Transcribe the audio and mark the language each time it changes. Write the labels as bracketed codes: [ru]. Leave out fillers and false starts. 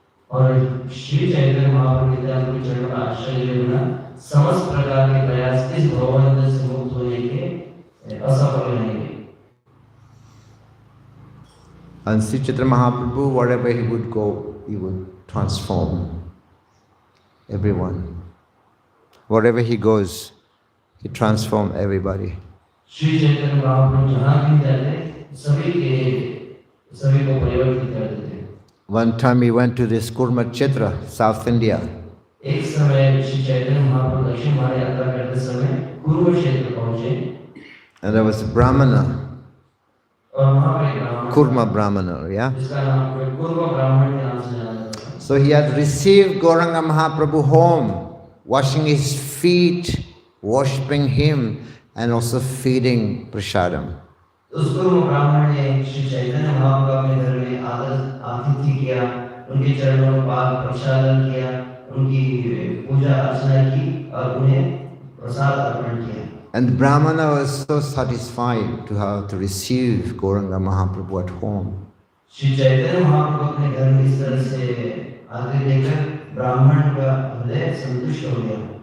[hi] और श्री चैतन्य महाप्रभु के चरणों में आश्रय लेना समस्त प्रकार के प्रयास इस भवबंधन से मुक्त होने के असफल रहेंगे। [en] And Sri Chaitanya Mahaprabhu, wherever he would go, he would transform everyone. Wherever he goes, he transforms everybody. [hi] Shri Chaitanya Mahaprabhu जहाँ भी जाते सभी को परिवर्तित कर देते। [en] One time he went to this Kurma Chitra, South India. [hi] एक समय श्री चैतन्य महाप्रभु दक्षिण भारत यात्रा करते समय कुरुम क्षेत्र पहुँचे। [en] And there was a Brahmana, [hi] और वहाँ पर एक ब्राह्मण, [en] Kurma Brahmana, yeah? [hi] जिसका नाम कुरुम ब्राह्मण के नाम से जाना जाता है। [en] So he had received Gauranga Mahaprabhu home, washing his feet, worshipping him, and also feeding prasadam. [hi] उस कुरुम ब्राह्मण ने श्री चैतन्य महाप्रभु अपने घर में आतिथ्य किया, उनके चरणों में पाद प्रसादन किया, उनकी पूजा अर्चना की और उन्हें प्रसाद अर्पण किया। [en] And the Brahmana was so satisfied to have to receive Gauranga Mahaprabhu at home. [hi] Shri Chaitanya Mahaprabhu अपने घर में इस तरह से आतिथ्य देकर ब्राह्मण का हृदय संतुष्ट हो गया।